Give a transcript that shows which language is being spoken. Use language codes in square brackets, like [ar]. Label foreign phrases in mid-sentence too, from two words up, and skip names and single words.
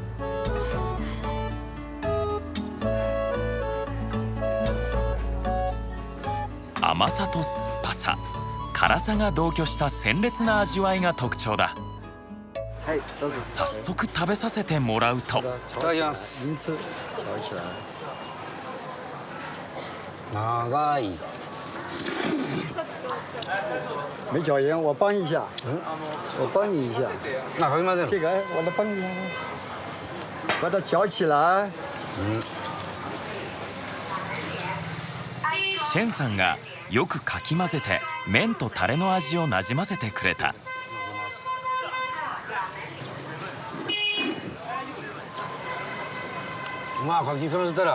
[ja] 甘さと酸っぱさ、辛さが同居した鮮烈な味わいが特徴だ。はい、どうぞ。早速食べさせてもらうと。いただきます。 [zh] 您吃， [ja] 長い。 [zh] 没搅匀，我帮一下，我帮你一下， [ja] かき混ぜる。 [zh] 这个我来帮你，把它搅起来。 [ja] シェンさんがよくかき混ぜて麺とタレの味をなじませてくれた。かき混ぜたら。